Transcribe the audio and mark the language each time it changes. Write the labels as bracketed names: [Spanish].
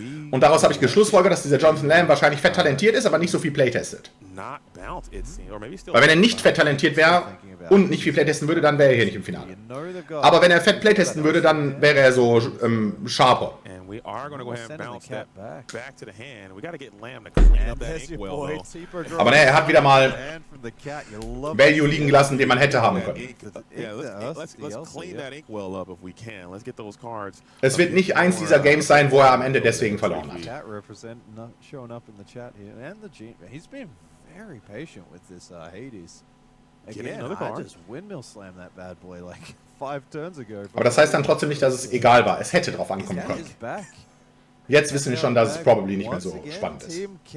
[German] Und daraus habe ich geschlussfolgert, dass dieser Jonathan Lam wahrscheinlich fett talentiert ist, aber nicht so viel playtestet. Weil wenn er nicht fett talentiert wäre und nicht viel playtesten würde, dann wäre er hier nicht im Finale. Aber wenn er fett playtesten würde, dann wäre er so sharper. [English] And we are going to go ahead and bounce that back to the hand. We got to get Lamb to clean up that inkwell, though. [German] Aber ne, er hat wieder mal Value liegen gelassen, den man hätte haben können. [English] Yeah, let's clean that inkwell up if we can. Let's get those cards. [German] Es wird nicht eins dieser Games sein, wo er am Ende deswegen verloren hat. [English] Cat showing up in the chat here, and the Gene. He's been very patient with this Hades. Again, I just windmill slammed that bad boy like 5 turns ago. [German] Aber das heißt dann trotzdem nicht, dass es egal war. Es hätte drauf ankommen können. Jetzt wissen wir schon, dass es probably nicht mehr so spannend ist.